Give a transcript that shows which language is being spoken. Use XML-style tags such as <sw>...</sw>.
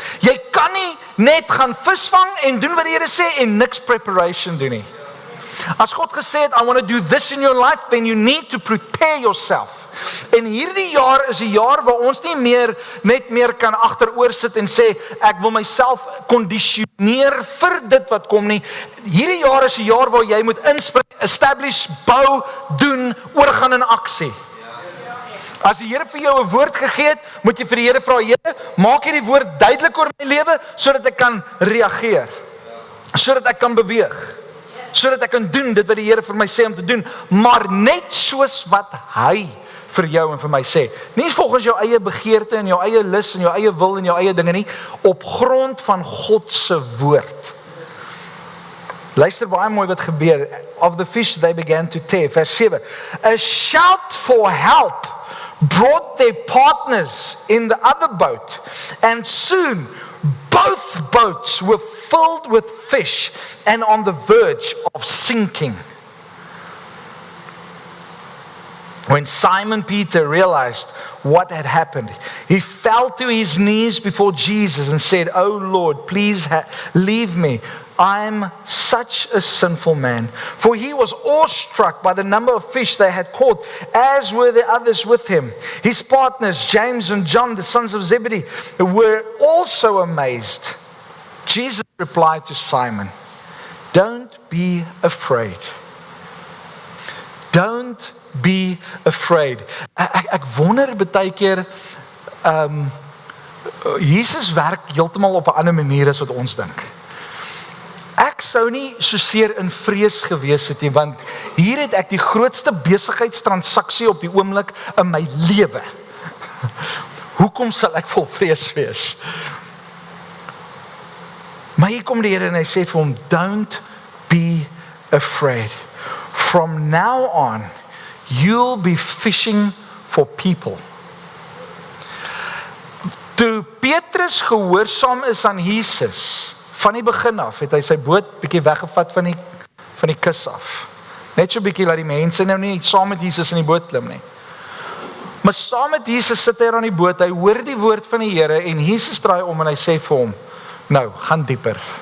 <af>Jy kan nie net gaan visvang en doen wat die Here sê en niks preparation doen nie. As God gesê het,</af> <en>I want to do this in your life, then you need to prepare yourself.</en> <af>En hierdie jaar is 'n jaar waar ons nie net meer kan agteroor sit en sê, ek wil myself kondisioneer vir dit wat kom nie. Hierdie jaar is 'n jaar waar jy moet inspring, establish, bou, doen, oorgaan in aksie. As die Here vir jou 'n woord gegee het, moet jy vir die Here vra, Here, maak hierdie woord duidelik oor my lewe, sodat ek kan reageer, sodat ek kan beweeg, sodat ek kan doen dit wat die Here vir my sê om te doen, maar net soos wat hy vir jou en vir my sê. Nie volgens jou eie begeerte en jou eie lus en jou eie wil en jou eie dinge nie, op grond van God se woord. Luister baie mooi wat gebeur.</af> <en>Of the fish they began to tear.</en> <af>Vers 7.</af> <en>A shout for help brought their partners in the other boat, and soon both boats were filled with fish and on the verge of sinking. When Simon Peter realized what had happened, he fell to his knees before Jesus and said, "Oh Lord, please leave me. I'm such a sinful man." For he was awestruck by the number of fish they had caught, as were the others with him. His partners, James and John, the sons of Zebedee, were also amazed. Jesus replied to Simon, "Don't be afraid. Don't be afraid."</en> <af>Ek wonder baie keer, Jesus werk heeltemal op 'n ander manier as wat ons dink. Ek sou nie so seer in vrees gewees het nie, want hier het ek die grootste besigheidstransaksie op die oomblik in my lewe. Hoekom sal ek vol vrees wees? Maar hier kom die Here en hy sê vir hom,</af> <en>"Don't be afraid. From now on, you'll be fishing for people."</en> <af>Toe Petrus gehoorsaam is aan Jesus, van die begin af, het hy sy boot bietjie weggevat van die kus af. Net so bietjie laat die mense nou nie saam met Jesus in die boot klim nie. Maar saam met Jesus sit hy aan die boot, hy hoor die woord van die Here en Jesus draai om en hy sê vir hom, "Nou, gaan dieper."</af>